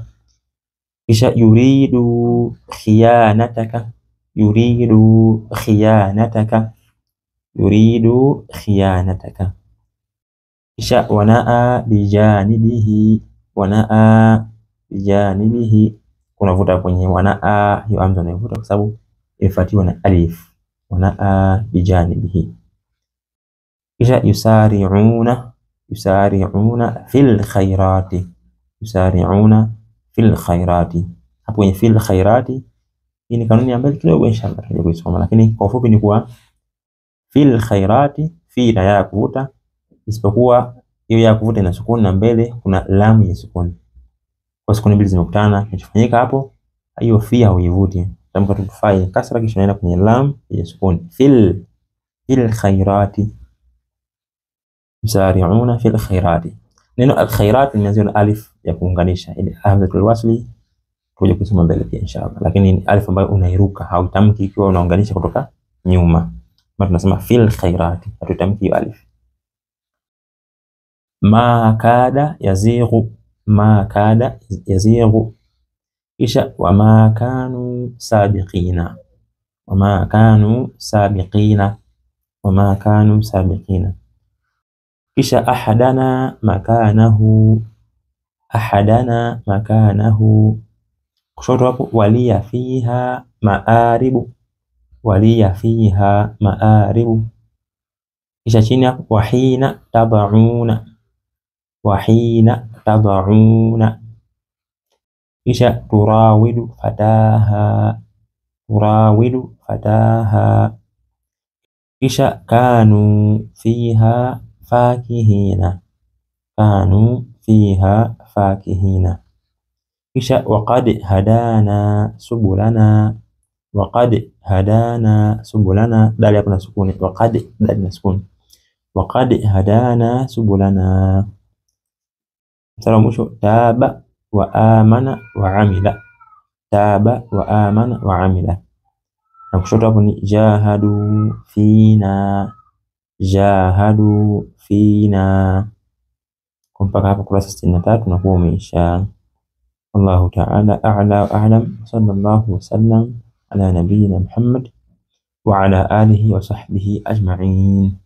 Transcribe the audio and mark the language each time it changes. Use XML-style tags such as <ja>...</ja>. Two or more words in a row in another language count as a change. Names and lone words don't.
<ar>Kisha يريدوا خيانتك، يريدوا خيانتك، يريدوا خيانتك. Kisha ونأى بجانبه، ونأى بجانبه.</ar> <sw>Unavuta kwenye wanaa, hiyo hamza unavuta kwa sababu imefuatiwa na alif.</sw> <ar>ونأى بجانبه. Kisha يسارعون، يسارعون في الخيرات، يسارعون في الخيرات.</ar> <sw>Hapo kwenye</sw> <ar>في الخيرات</ar> <sw>hii ni kanuni ambayo kidogo inshallah tutakuja kuisoma, lakini kwa ufupi ni kuwa</sw> <ar>في الخيرات,</ar> <sw>fi na ya kuvuta, isipokuwa hiyo ya kuvuta ina sukuni na mbele kuna lamu ya sukuni. Kwa sukuni mbili zimekutana, kinachofanyika hapo hiyo fi hauivuti, tamka tu fa kasra kisha inaenda kwenye lam ya sukuni.</sw> <ar>في الخيرات، يسارعون في الخيرات.</ar> <sw>Neno</sw> <ar>الخيرات</ar> <sw>limeanzia na alif ya kuunganisha, ile</sw> <ar>همزة الوصل</ar> <sw>tuje kusoma mbele pia inshallah, lakini ni alif ambayo unairuka, hautamki ikiwa unaunganisha kutoka nyuma. Kama tunasema</sw> <ar>في الخيرات,</ar> <sw>hatutamki hiyo alif.</sw> <ar>ما كاد يزيغ، ما كاد يزيغ. Kisha وما كانوا سابقين، وما كانوا سابقين، وما كانوا سابقين. Kisha أحدنا مكانه، أحدنا مكانه.</ar> <sw>Kushoto hapo</sw> <ar>ولي فيها مآرب، ولي فيها مآرب.</ar> <sw>Kisha chini hapo</sw> <ar>وحينا تدعون، وحينا تدعون. Kisha تراود فتاها، تراود فتاها. Kisha كانوا فيها فاكهين، كانوا فيها فاكهين. Kisha وقد هدانا سبلنا، وقد هدانا سبلنا.</ar> <sw>Dali hapo na sukuni, waqad dali na sukuni,</sw> <ar>وقد هدانا سبلنا.</ar> <sw>Mstari mwisho</sw> <ar>تاب وآمن وعمل، تاب وآمن وعمل.</ar> <sw>Na kushoto hapo ni</sw> <ar>جاهدوا فينا، جاهدوا فينا.</ar> <sw>Mpaka hapo kurasa 63 na kuwa umeisha.</sw> <ar>والله تعالى أعلى وأعلم. صلى الله وسلم على نبينا محمد وعلى آله وصحبه أجمعين.</ar>